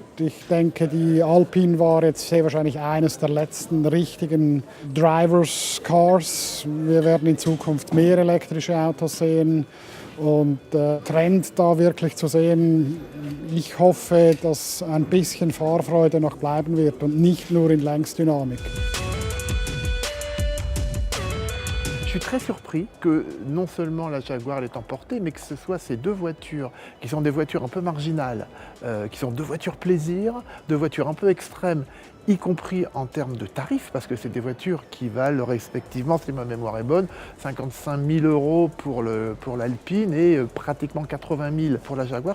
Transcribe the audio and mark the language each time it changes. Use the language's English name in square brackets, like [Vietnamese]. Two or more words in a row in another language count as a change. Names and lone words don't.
[German] Ich denke, die Alpine war jetzt sehr wahrscheinlich eines der letzten richtigen [English] Drivers Cars. [German] Wir werden in Zukunft mehr elektrische Autos sehen. Und Trend da wirklich zu sehen, ich hoffe, dass ein bisschen Fahrfreude noch bleiben wird und nicht nur in Längsdynamik. [French] Je suis très surpris que non seulement la Jaguar l'ait emportée, mais que ce soit ces 2 voitures, qui sont des voitures un peu marginales, qui sont 2 voitures plaisir, 2 voitures un peu extrêmes, y compris en termes de tarifs, parce que c'est des voitures qui valent respectivement, si ma mémoire est bonne, 55 000 € pour l'Alpine et pratiquement 80 000 pour la Jaguar.